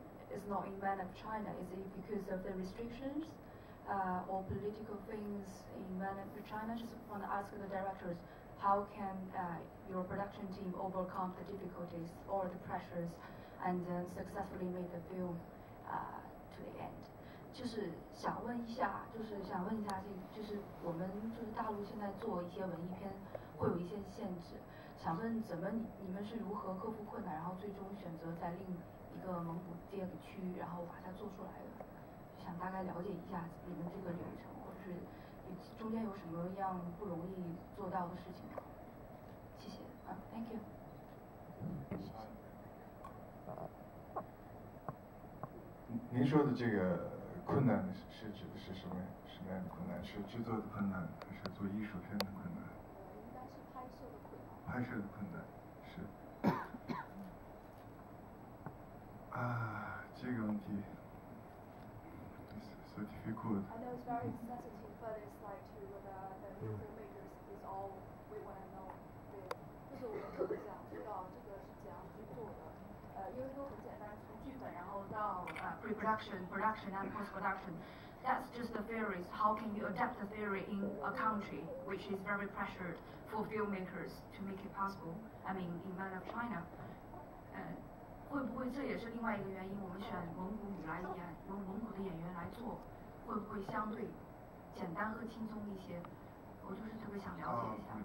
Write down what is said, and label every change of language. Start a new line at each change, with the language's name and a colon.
English: It's not in mainland China. Is it because of the restrictions or political things in mainland China? Just want to ask the directors, how can your production team overcome the difficulties or the pressures, and then successfully make the film to the end?
Chinese: 就是想问一下，就是我们就是大陆现在做一些文艺片会有一些限制，想问你们是如何克服困难，然后最终选择在另一个蒙古第二个区域，然后把它做出来的？想大概了解一下你们这个流程，或者是中间有什么样不容易做到的事情吗？谢谢，
English: Thank you。
Chinese: 您说的这个困难是指的是什么样的困难？是制作的困难，还是做艺术片的困难？应该是拍摄的困难。拍摄的困难是。这个问题
English: so difficult. I know it's very sensitive, but it's like to the filmmakers is all we want to know.
Chinese: 对，就是我们特别想知道这个是怎样去做的。因为都很简单，从剧本然后到
English: pre-production, production and post-production. That's just the theories. How can you adapt the theory in a country which is very pressured for filmmakers to make it possible? I mean, in mainland China.
Chinese: 会不会这也是另外一个原因？我们选蒙古女来演，用蒙古的演员来做，会不会相对简单和轻松一些？我就是特别想了解一下。